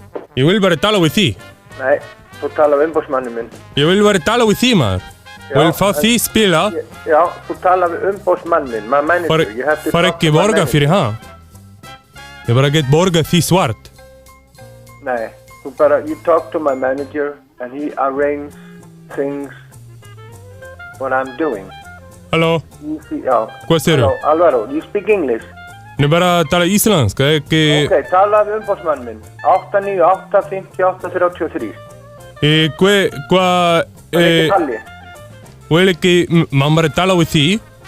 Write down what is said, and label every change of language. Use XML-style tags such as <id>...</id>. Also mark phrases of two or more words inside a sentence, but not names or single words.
<is>Ég vil bara tala við því. Nei, þú talar við umboðsmanni minn. Ég vil bara tala við því, maður. Ég vil fá því spila. Já, þú talar við umboðsmanni minn, maður manager. Far ekki borga fyrir hann. Ég bara get borga því svart. Nei, þú bara,</is> <en>you talk to my manager and he arranges things what I'm doing.</en> <is>Halló? Já. Hvað segirðu? Halló,</is> <en>Alvaro, you speak English?</en> <is>Ég bara tala íslenska, ekki... Ok, tala við umboðsmann minn. 898-58-33. Hvað... Ekki Palli. Vil ekki... Má bara tala við því?</is>